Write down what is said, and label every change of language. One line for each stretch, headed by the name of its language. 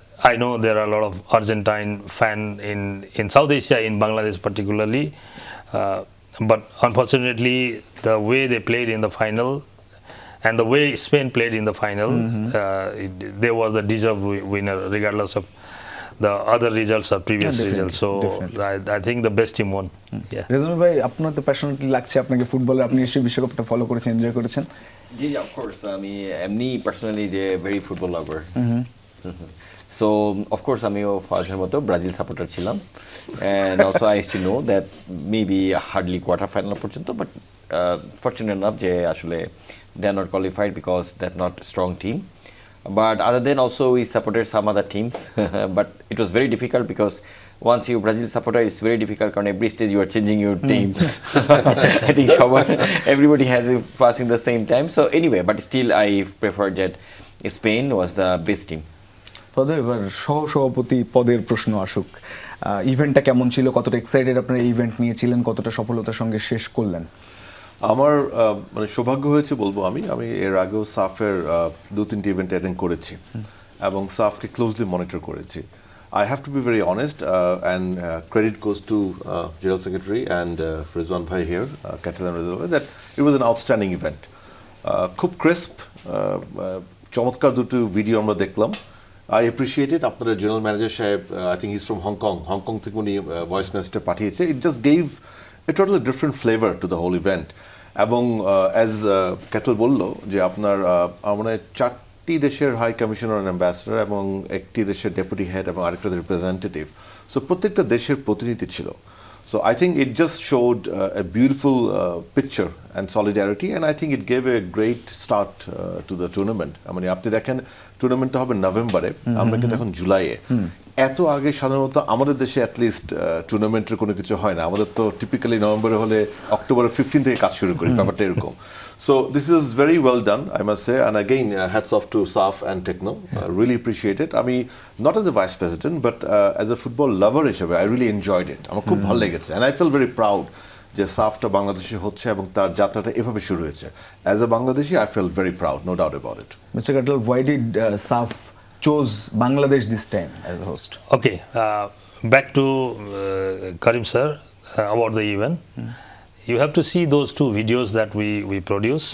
English: I know there are a lot of Argentine fan in South Asia, in Bangladesh particularly. But unfortunately, the way they played in the final and the way Spain played in the final, they were the deserved winner, regardless of the other results or previous results. So I think the best team won.
Bangla: Rezanul ভাই, আপনার তো passionately লাগছে আপনাকে ফুটবলে, আপনি নিশ্চয়ই বিশ্বকাপটা follow করেছেন, এনজয় করেছেন।
English: জি, of course.
Bangla: আমি এমনি পার্সোনালি যে ভেরি ফুটবল লাভার, সো অফকোর্স আমিও ফার্স্টের মতো ব্রাজিল সাপোর্টার ছিলাম।
English: and also I used to know that maybe hardly quarter final পর্যন্ত, but fortunate enough
Bangla: যে আসলে
English: They are not qualified because that not strong team. But other than also we supported some other teams, but it was very difficult because once you Brazil supporter, it's very difficult because every stage you are changing your team. I think everybody has it passing the same time. So anyway, but still I preferred that Spain was the best team.
Bangla: পদে এবার সহসভাপতি পদের প্রশ্ন আসুক। ইভেন্টটা কেমন ছিল? কতটা এক্সাইটেড আপনারা ইভেন্ট নিয়েছিলেন? কতটা সফলতার সঙ্গে শেষ করলেন? আমার মানে সৌভাগ্য হয়েছে বলবো, আমি এর আগেও সাফের 2-3টি ইভেন্ট অ্যাটেন্ড করেছি এবং সাফকে ক্লোজলি মনিটর করেছি।
English: I have to be very honest, and credit goes to General Secretary and Rizwan Bhai here, Katal and Rizwan Bhai, that it was an outstanding event.
Bangla: খুব ক্রিস্প, চমৎকার দুটো video আমরা দেখলাম।
English: I appreciate it.
Bangla: আপনারা general manager সাহেব,
English: I think he's from
Bangla: Hong Kong থেকে উনি voice মেসেজটা পাঠিয়েছে।
English: It just gave a totally different flavor to the whole event.
Bangla: এবং অ্যাজ ক্যাটল বললো যে আপনার মানে 4টি দেশের হাই কমিশনার অ্যান্ড অ্যাম্বাসেডর এবং 1টি দেশের ডেপুটি হেড এবং আরেকটা রিপ্রেজেন্টেটিভ, সো প্রত্যেকটা দেশের প্রতিনিধি ছিল।
English: So I think it just showed a beautiful picture and solidarity, and I think it gave a great start to the tournament. I mean,
Bangla: আপনি দেখেন টুর্নামেন্টটা হবে নভেম্বরে, আমরা কিন্তু এখন জুলাইয়ে। এত আগে সাধারণত আমাদের দেশে অ্যাটলিস্ট টুর্নামেন্টের কোনো কিছু হয় না, আমাদের তো টিপিক্যালি নভেম্বরে হলে অক্টোবরের 15 থেকে কাজ শুরু করি, ব্যাপারটা এরকম।
English: So this is very well done, I must say, and again hats off to SAF and Tecno. Really appreciate it. I mean, not as a vice president, but as a football lover হিসেবে I really enjoyed it.
Bangla: আমার খুব ভালো লেগেছে,
English: and I feel very proud
Bangla: যে সাফটা বাংলাদেশে হচ্ছে এবং তার যাত্রাটা এভাবে শুরু হয়েছে।
English: As a Bangladeshi, I feel very proud, no doubt about it. Mr. Katal, why did SAF chose Bangladesh this time as a host? Okay, back to Karim sir about the event. You have to see those two videos that we produce.